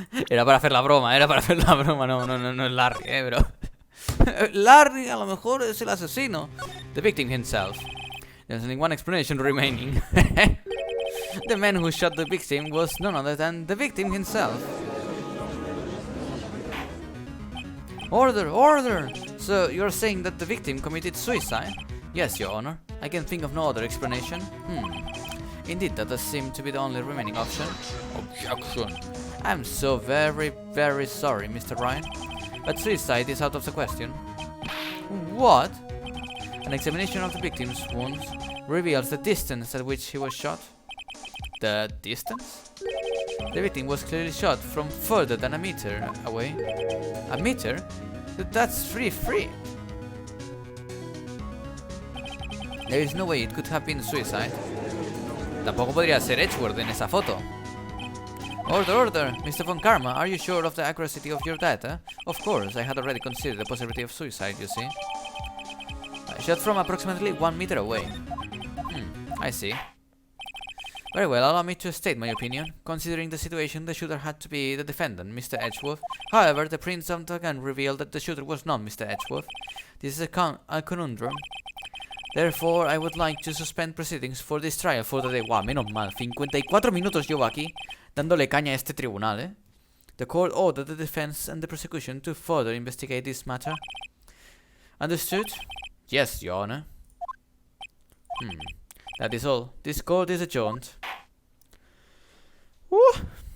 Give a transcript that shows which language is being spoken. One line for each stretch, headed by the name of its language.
Spanish: Era para hacer la broma, no es Larry, bro. Larry a lo mejor es el asesino.
English: The victim himself. There's only one explanation remaining. The man who shot the victim was none other than the victim himself. Order, order! So you're saying that the victim committed suicide? Yes, Your Honor. I can think of no other explanation. Indeed, that does seem to be the only remaining option. Objection. I'm so very, very sorry, Mr. Wright, but suicide is out of the question. What? An examination of the victim's wounds reveals the distance at which he was shot. The distance? The victim was clearly shot from further than a meter away. A meter? That's free. There is no way it could have been suicide.
Spanish: Tampoco podría ser Edgeworth en esa foto.
English: Order! Mr. Von Karma, are you sure of the accuracy of your data? Of course, I had already considered the possibility of suicide, you see. Shot from approximately 1 meter away. I see. Very well, allow me to state my opinion. Considering the situation, the shooter had to be the defendant, Mr. Edgeworth. However, the prints of the gun revealed that the shooter was not Mr. Edgeworth. This is a conundrum. Therefore, I would like to suspend proceedings for this trial for the day.
Spanish: Wow, menos mal. 54 minutos llevo aquí dándole caña a este tribunal, eh.
English: The court ordered the defense and the prosecution to further investigate this matter. Understood? Yes, Your Honor. That is all. This court is adjourned. Woo!